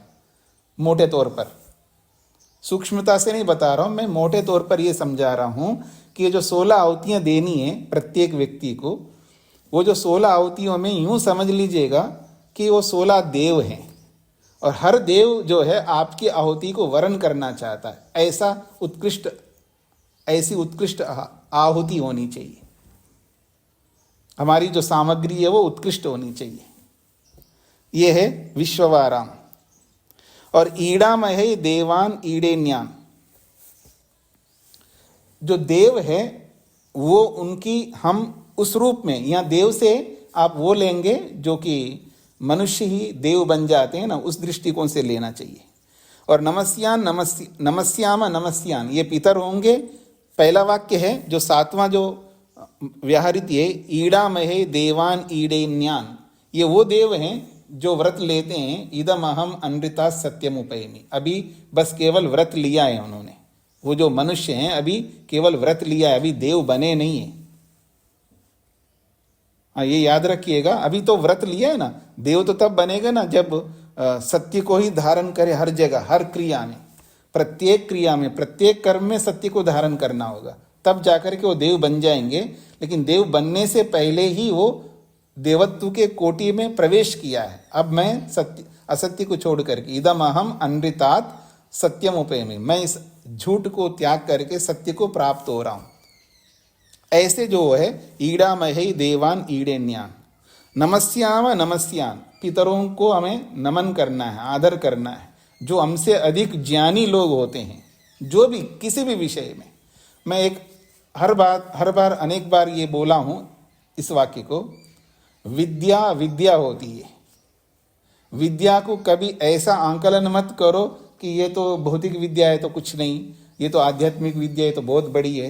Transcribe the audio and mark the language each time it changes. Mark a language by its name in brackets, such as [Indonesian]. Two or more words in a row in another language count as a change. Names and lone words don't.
[Hindi] मोटे तौर पर, सूक्ष्मता से नहीं बता रहा हूं मैं, मोटे तौर पर ये समझा रहा हूं कि ये जो 16 आहुतियां देनी है प्रत्येक व्यक्ति को, वो जो 16 आहुतियों में यूं समझ लीजिएगा कि वो 16 देव हैं, और हर देव जो है आपकी आहुति को वर्ण करना चाहता है। ऐसी उत्कृष्ट आहुति होनी चाहिए। हमारी जो सामग्री है वो उत्कृष्ट होनी चाहिए। ये है विश्ववाराम। और [Sanskrit] ईड़ामहे देवान ईड़ेन्यान, [Hindi] जो देव है वो उनकी हम उस रूप में, यहाँ देव से आप वो लेंगे जो कि मनुष्य ही देव बन जाते हैं ना, उस दृष्टिकोण से लेना चाहिए। और [Sanskrit] नमस्याम नमस्यान, [Hindi] ये पितर होंगे। पहला वाक्य है जो 7वां जो व्याहृत है, [Sanskrit] ईड़ामहे देवान ईड़ेन्यान, [Hindi] ये वो देव हैं जो व्रत लेते हैं। [Sanskrit] इदम अहम अनृता सत्यम उपैमि, [Hindi] अभी बस केवल व्रत लिया है उन्होंने। वो जो मनुष्य हैं अभी केवल व्रत लिया है, अभी देव बने नहीं है। ये याद रखिएगा, अभी तो व्रत लिया है ना। देव तो तब बनेगा ना जब सत्य को ही धारण करे हर जगह, हर क्रिया में, प्रत्येक क्रिया में, प्रत्येक कर्म में सत्य को धारण करना होगा, तब जाकर के वो देव बन जाएंगे। लेकिन देव बनने से पहले ही वो देवत्व के कोटि में प्रवेश किया है। अब मैं सत्य असत्य को छोड़ करके, [Sanskrit] इदम अहम अनृतात् सत्यम उपैमि, [Hindi] मैं इस झूठ को त्याग करके सत्य को प्राप्त हो रहा हूं। ऐसे जो है [Sanskrit] ईड़ामहे देवान ईड़ेन्यान, नमस्याम नमस्यान, [Hindi] पितरों को हमें नमन करना है, आदर करना है। जो हमसे अधिक ज्ञानी लोग होते हैं, जो भी किसी भी विषय में, मैं एक हर बार अनेक बार ये बोला हूं इस वाक्य को, विद्या विद्या होती है। विद्या को कभी ऐसा आंकलन मत करो कि ये तो भौतिक विद्या है तो कुछ नहीं, ये तो आध्यात्मिक विद्या है तो बहुत बड़ी है।